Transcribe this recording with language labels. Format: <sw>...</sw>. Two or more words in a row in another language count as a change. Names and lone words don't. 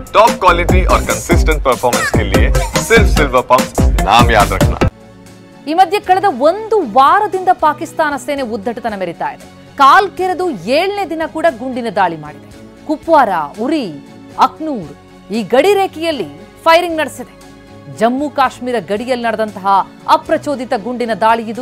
<en>top quality</en> <hi>और</hi> <en>consistent performance</en> <hi>के लिए सिर्फ सिल्वर पंप नाम याद रखना।</hi> <kn>ಈ ಮಧ್ಯೆ ಕಳೆದ ಒಂದು ವಾರದಿಂದ ಪಾಕಿಸ್ತಾನ ಸೇನೆ ಉದ್ದಟತನ ಮೆರಿತಾ ಇದೆ. ಕಾಲ್ ಕೆರೆದು 7ನೇ ದಿನ ಕೂಡ ಗುಂಡಿನ ದಾಳಿ ಮಾಡಿದೆ. ಕುಪ್ವಾರ, ಉರಿ, ಅಕ್ನೂರ್ ಈ ಗಡಿ ರೇಖೆಯಲ್ಲಿ ಫೈರಿಂಗ್ ನಡೆಸಿದೆ. ಜಮ್ಮು ಕಾಶ್ಮೀರ ಗಡಿಯಲ್ಲಿ ನಡೆದಂತಹ ಅಪ್ರಚೋದಿತ ಗುಂಡಿನ ದಾಳಿ ಇದು.</kn>